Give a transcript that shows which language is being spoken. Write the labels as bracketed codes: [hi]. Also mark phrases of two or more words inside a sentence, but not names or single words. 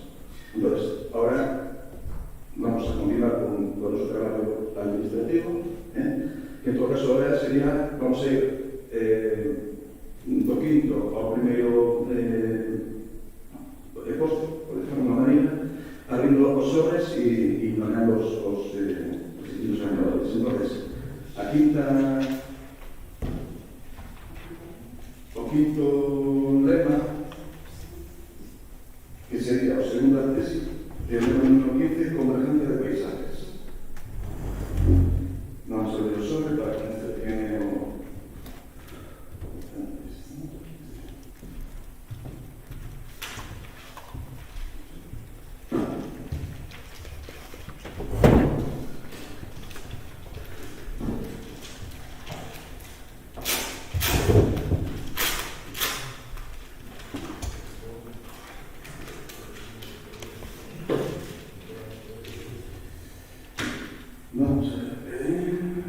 [es] Entonces, ahora vamos a continuar [gl] con o noso traballo administrativo, que en todo caso ahora sería, vamos a ir do quinto ao primeiro posto, por decirlo de unha maneira, abrindo os sobres e nomeando os distintos ganadores. [es] Entonces, o quinto lema, que sería o segunda tesis, el lema número 15, convergencia de paisajes. Vamos a ver o sobre para que nos tenga o... Vamos a ver.